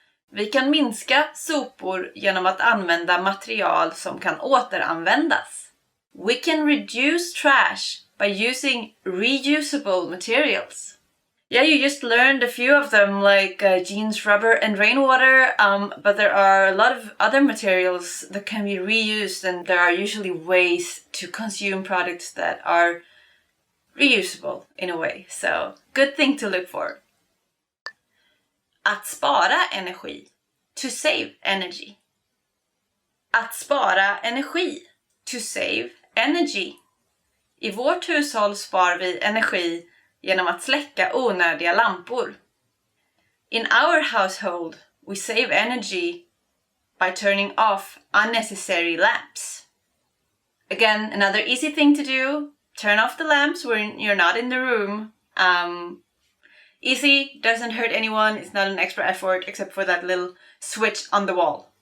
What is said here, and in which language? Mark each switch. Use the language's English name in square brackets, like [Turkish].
[Swedish] Vi kan minska sopor genom att använda material som kan återanvändas. [English] We can reduce trash by using reusable materials. Yeah, you just learned a few of them, like jeans, rubber, and rainwater, but there are a lot of other materials that can be reused, and there are usually ways to consume products that are reusable in a way. So, good thing to look for. [Swedish] Att spara energi. [English] To save energy. [Swedish] Att spara energi. [English] To save energy. [Swedish] I vårt hushåll spar vi energi genom att släcka onödiga lampor. [English] In our household, we save energy by turning off unnecessary lamps. Again, another easy thing to do, turn off the lamps when you're not in the room. Easy, doesn't hurt anyone, it's not an extra effort except for that little switch on the wall.